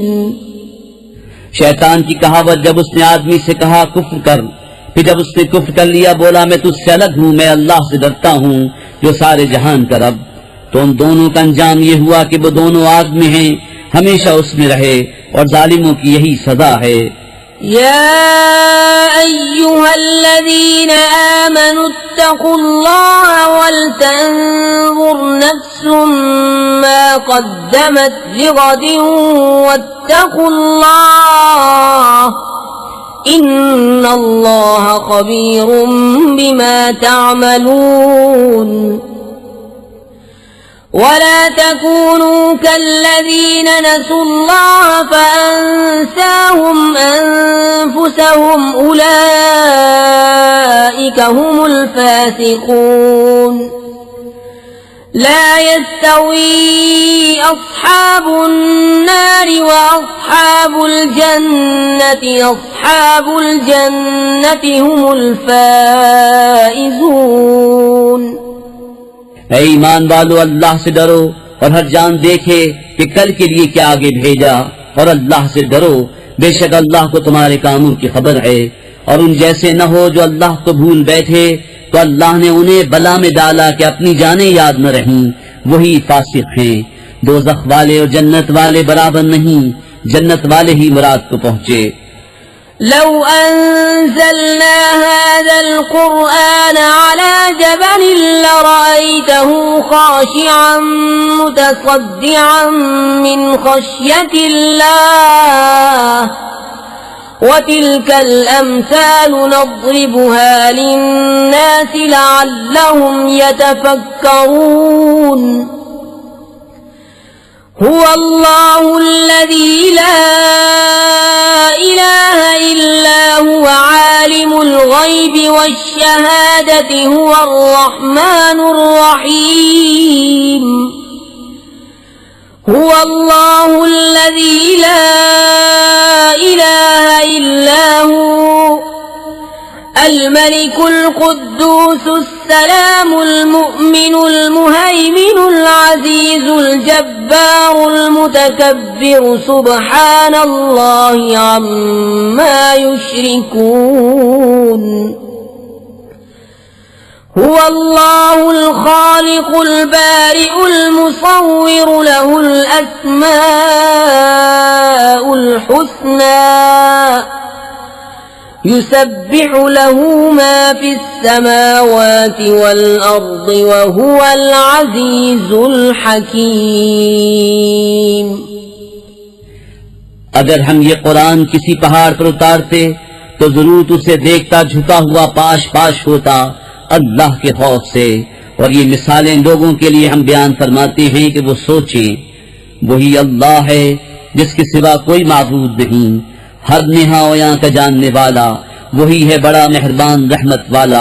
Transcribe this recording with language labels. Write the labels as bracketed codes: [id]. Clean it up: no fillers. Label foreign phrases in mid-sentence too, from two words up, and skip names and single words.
[ur] شیطان کی کہاوت جب اس نے آدمی سے کہا کفر کر، پھر جب اس نے کفر کر لیا بولا میں تجھ سے الگ ہوں، میں اللہ سے ڈرتا ہوں جو سارے جہان کا رب، تو ان دونوں کا انجام یہ ہوا کہ وہ دونوں آگ میں ہیں، ہمیشہ اس میں رہے اور ظالموں کی یہی سزا ہے. [ar] يا أيها الذين آمنوا اتقوا الله ولتنظر نفس ما قدمت لغد واتقوا الله إن الله خبير بما تعملون. ولا تكونوا كالذين نسوا الله فأنساهم أنفسهم أولئك هم الفاسقون. لا يستوي أصحاب النار وأصحاب الجنة هم الفائزون. [ur] اے ایمان والو اللہ سے ڈرو اور ہر جان دیکھے کہ کل کے لیے کیا آگے بھیجا، اور اللہ سے ڈرو، بیشک اللہ کو تمہارے کاموں کی خبر ہے. اور ان جیسے نہ ہو جو اللہ کو بھول بیٹھے، تو اللہ نے انہیں بلا میں ڈالا کہ اپنی جانیں یاد نہ رہیں، وہی فاسق ہیں. دوزخ والے اور جنت والے برابر نہیں، جنت والے ہی مراد کو پہنچے. [ar] لو أنزلنا هذا القرآن على جبل لرأيته خاشعا متصدعا من خشية الله وتلك الأمثال نضربها للناس لعلهم يتفكرون. هو الله الذي لا إله إلا هو عالم الغيب والشهادة هو الرحمن الرحيم. هو الله الذي لا إله إلا هو الملك القدوس السلام المؤمن المهيمن العزيز الجبار المتكبر سبحان الله عما يشركون. هو الله الخالق البارئ المصور له الأسماء الحسنى يسبح له ما في السماوات والأرض وهو العزيز الحكيم. [ur] اگر ہم یہ قرآن کسی پہاڑ پر اتارتے تو ضرور اسے دیکھتا جھکا ہوا پاش پاش ہوتا اللہ کے خوف سے. اور یہ مثالیں لوگوں کے لیے ہم بیان فرماتے ہیں کہ وہ سوچیں. وہی اللہ ہے جس کے سوا کوئی معبود نہیں، ہر نہاؤیاں کا جاننے والا، وہی ہے بڑا مہربان رحمت والا.